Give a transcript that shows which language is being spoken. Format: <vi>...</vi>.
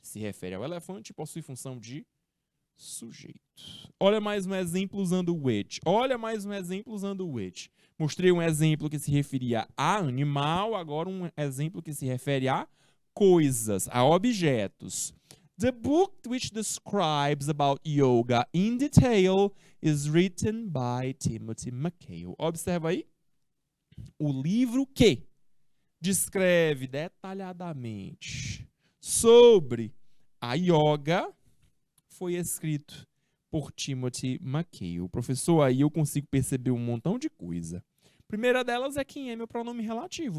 <pt>Se refere ao elefante e possui função de sujeito. Olha mais um exemplo usando o which. Olha mais um exemplo usando o which. Mostrei um exemplo que se referia a animal, agora um exemplo que se refere a coisas, a objetos.</pt> <en>The book which describes about yoga in detail is written by Timothy McHale.</en> <pt>Observa aí. O livro que descreve detalhadamente sobre a yoga foi escrito por Timothy McHale. Professor, aí eu consigo perceber um montão de coisa. Primeira delas é quem é meu pronome relativo.</pt>